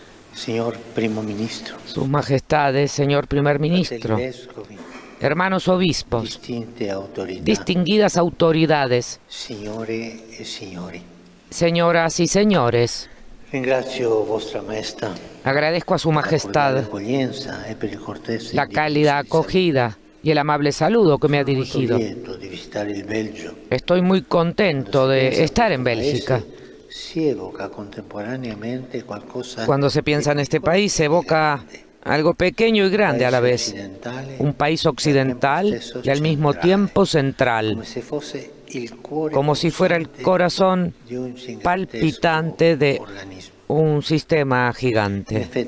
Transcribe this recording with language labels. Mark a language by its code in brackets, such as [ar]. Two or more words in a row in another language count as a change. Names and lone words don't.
[it] Signor Primo Ministro, [es] Sus Majestades, señor Primer Ministro, [it] vescovi, [es] hermanos obispos, [it] distinte autorità, [es] distinguidas autoridades, [it] signore e signori. [es] señoras y señores, [it] Ringrazio Vostra Maestà [es] agradezco a Su [it] per la cordiale [es] Majestad [it] accoglienza e per il cortese [es] la cálida acogida y el amable saludo que me ha dirigido. [it] lieto di visitare il Belgio. [es] Estoy muy contento de estar en Bélgica. [it] Si evoca contemporaneamente qualcosa [es] Cuando se piensa en este país, se evoca algo pequeño y grande a la vez. Un país occidental y al mismo tiempo central, como si fuera el corazón palpitante de un sistema gigante.